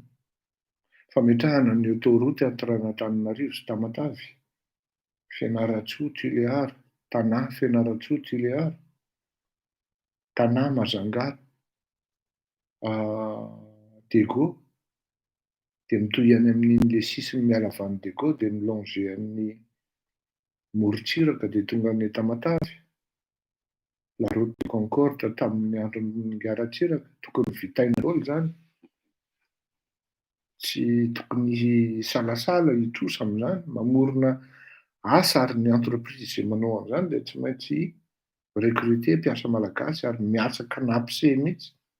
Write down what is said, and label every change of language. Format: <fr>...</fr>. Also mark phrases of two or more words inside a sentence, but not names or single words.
<mg>Fametrahana ny</mg> <fr>autoroute entre</fr> <mg>Antananarivo sy Tamatavy, Fianaratsoa Tuléar, Tana Fianaratsoa Tuléar, Tana Majunga, Dego, dia mitohy any amin'ilay sisiny miala avy any Dego dia milonge amin'ny morontsiraka dia tonga any Tamatavy.</mg> <fr>La route de Concorde</fr> <mg>tamin'ny andron'ny Garatsiraka tokony vitaina daholo zany. Tsy tokony salasala hitrosa amin'izany, mamorona asa ary ny entreprise izay manao an'izany dia tsy maintsy recruter mpiasa malagasy ary miatsaka napise mihitsy.</mg>